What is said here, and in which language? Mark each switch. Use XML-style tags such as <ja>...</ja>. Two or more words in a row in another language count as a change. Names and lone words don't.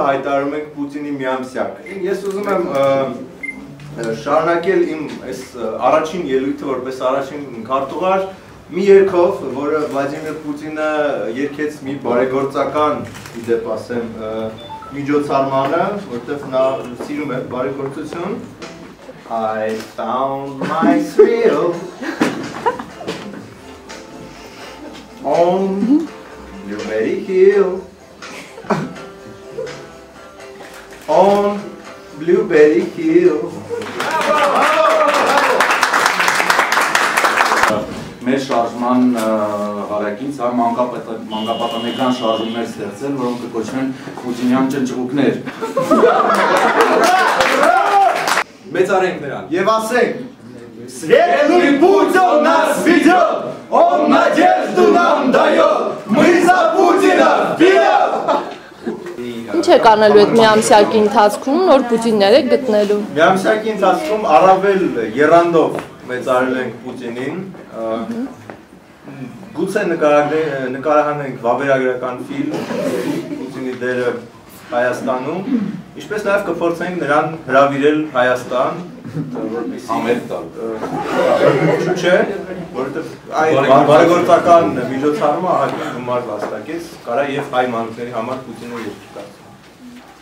<hy>հայտարարում ենք Պուտինի միամսյակ։ Ես ուզում եմ շարունակել իմ այս առաջին ելույթը որպես առաջին քարտուղար մի երգով, որը Վլադիմիր Պուտինը երգեց մի բարեգործական, իդեպ ասեմ, միջոցառմանը, որտեղ նա սիրում է բարեգործություն։</hy> <en>I found my thrill on Blueberry Hill. On Blueberry Hill.</en> <hy>Մեր շարժման հարակից մանկապատանեկան շարժումներ ստեղծել, որոնք կկոչվեն Պուտինյան ճնճղուկներ։ Մեծարենք նրան։ Եվ ասենք,</hy> <ru>Светлый путь он нас ведет, он надежду нам дает, мы за Путина вперед!</ru> <hy>Ինչ եք անելու այդ միամսյակի ընթացքում, նոր Պուտիններ եք գտնելու։ Միամսյակի ընթացքում առավել եռանդով մեծարել ենք Պուտինին, գուցե նկարահանենք վավերագրական ֆիլմ Պուտինի դերը Հայաստանում, ինչպես նաև կփորձենք նրան հրավիրել Հայաստան, որպեսզի չէ, որովհետև այդ բարեգործական միջոցառումը ահագին գումար վաստակեց, կարա եւ հայ մանուկների համար Պուտինը երկիր դարձնել։</hy>